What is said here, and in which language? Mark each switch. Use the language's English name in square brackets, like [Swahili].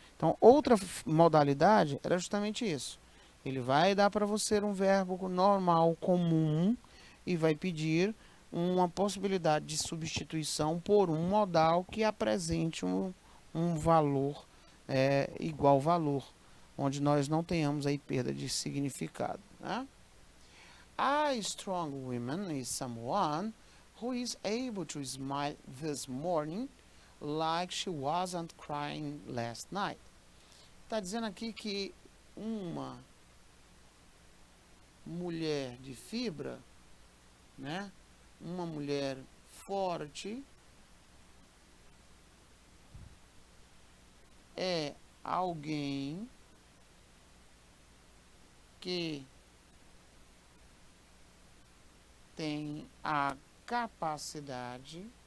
[Portuguese] Então, outra modalidade era justamente isso. Ele vai dar para você um verbo normal, comum, e vai pedir uma possibilidade de substituição por um modal que apresente um valor igual valor, onde nós não tenhamos aí perda de significado. Né? [English] A strong woman is someone who is able to smile this morning like she wasn't crying last night. [Portuguese] Está dizendo aqui que uma mulher de fibra, né? Uma mulher forte é alguém que tem a capacidade